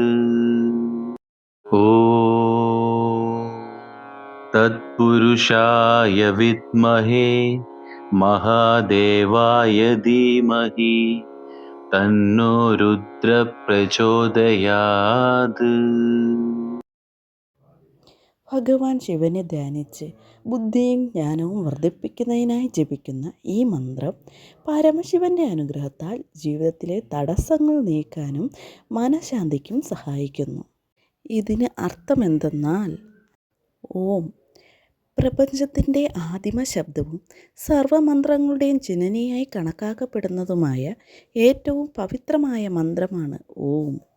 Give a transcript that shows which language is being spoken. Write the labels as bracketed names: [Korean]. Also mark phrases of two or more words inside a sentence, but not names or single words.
[Sanskrit] ॐ तत्पुरुषाय विद्महे महादेवाय धीमहि तन्नो रुद्र प्रचोदयात्। [Malayalam] ഭഗവാൻ ശിവനെ ധ്യാനിച്ച് ബുദ്ധിയും ജ്ഞാനവും വർദ്ധിപ്പിക്കുന്നതിനായി ജപിക്കുന്ന ഈ മന്ത്രം പരമശിവൻ്റെ അനുഗ്രഹത്താൽ ജീവിതത്തിലെ തടസ്സങ്ങൾ നീക്കാനും മനഃശാന്തിക്കും സഹായിക്കുന്നു. ഇതിന് അർത്ഥമെന്തെന്നാൽ ഓം പ്രപഞ്ചത്തിൻ്റെ ആദിമ ശബ്ദവും സർവമന്ത്രങ്ങളുടെയും ജനനിയായി കണക്കാക്കപ്പെടുന്നതുമായ ഏറ്റവും പവിത്രമായ മന്ത്രമാണ് ഓം.